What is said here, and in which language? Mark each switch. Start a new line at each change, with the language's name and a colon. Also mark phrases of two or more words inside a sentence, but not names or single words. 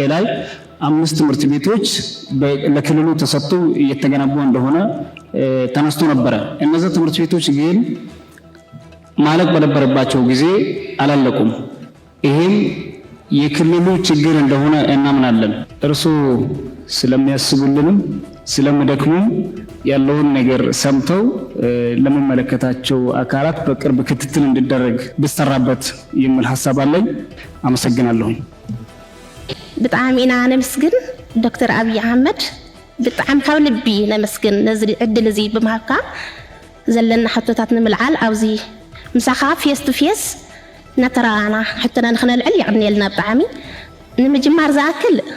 Amharic: ላይ 5 ትምህርት ቤቶች ለክልሉ ተሰጥተው እየተገነቡ እንደሆነ ተነስቶ ነበረ። እነዚህ ትምህርት ቤቶች ግን ማለቅ በነበረባቸው ጊዜ አላለቁም። ይሄም የክልሉ ችግር እንደሆነ እናምናለን። እርሱ ስለሚያስቡልንም ስለሚደክሙም ያለውን ነገር ሰምተው ለመመለከታቸው አካላት በቅርብ ክትትል እንዲደረግ ብሰራበት የሚል ሀሳብ አለኝ። አመሰግናለሁ።
Tigrinya: ብጣዕሚ ኢና ነመስግን ዶክተር አብይ አህመድ ብጣዕሚ ካብ ልቢ ነመስግን ነዚ ዕድል እዚ ብምሃብካ ዘለና ሕቶታት ንምልዓል ኣብዚ ምሳኻ
English: face to face
Tigrinya: ነተራና ሕቶና ንክነልዕል ይዕድንየልና ብጣዕሚ ንምጅማር ዝኣክል